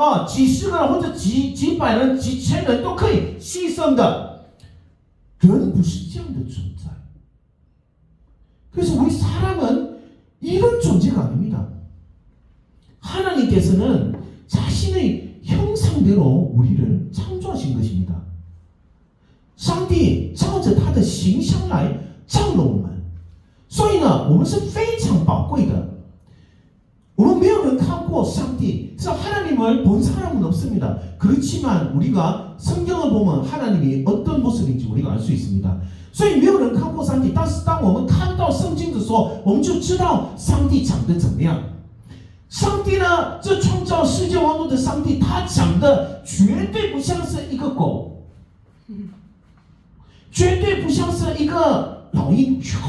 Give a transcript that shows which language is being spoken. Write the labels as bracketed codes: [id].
[zh] 几十个人或者几百人几千人都可以牺牲的，人不是这样的存在。 [ko] 그래서 우리 사람은 이런 존재가 아닙니다. 하나님께서는 자신의 형상대로 우리를 창조하신 것입니다. [zh] 上帝照着他的形象来造了我们，所以呢，我们是非常宝贵的。我们没有人看过上帝，是 [ko] 하나님을 본 사람은 없습니다. 그렇지만 우리가 성경을 보면 하나님이 어떤 모습인지 우리가 알 수 있습니다. [zh] 所以没有人看过上帝，但是当我们看到圣经的时候，我们就知道上帝长得怎么样。上帝呢，这创造世界万物的上帝，他长得绝对不像是一个狗，绝对不像是一个老鹰。